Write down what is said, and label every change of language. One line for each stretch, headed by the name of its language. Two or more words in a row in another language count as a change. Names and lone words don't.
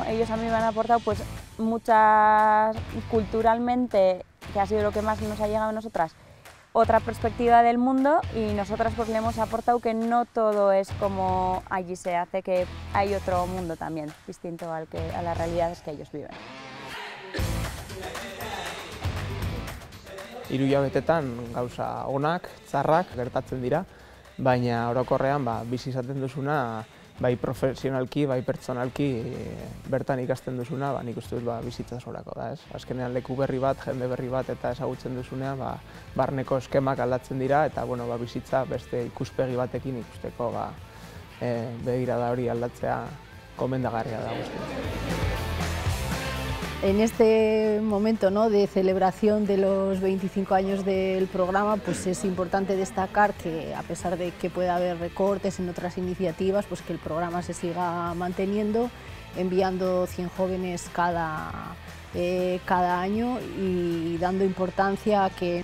Spanish: Ellos a mí me han aportado pues muchas culturalmente, que ha sido lo que más nos ha llegado a nosotras, otra perspectiva del mundo y nosotras pues le hemos aportado que no todo es como allí se hace, que hay otro mundo también distinto a las realidades que ellos viven.
Basque: 3 hilabetetan gauza onak, txarrak gertatzen dira, baina orokorrean bizi izaten duzuna bai profesionalki, bai pertsonalki bertan ikasten duzuna, nik uste dut bizitza sorako da, ez? Azkenean leku berri bat, jende berri bat eta ezagutzen duzunean, barneko eskemak aldatzen dira eta bizitza beste ikuspegi batekin ikusteko begirada hori aldatzea gomendagarria da guztia.
Spanish: En este momento, ¿no?, de celebración de los 25 años del programa, pues es importante destacar que, a pesar de que pueda haber recortes en otras iniciativas, pues que el programa se siga manteniendo, enviando 100 jóvenes cada año y dando importancia a que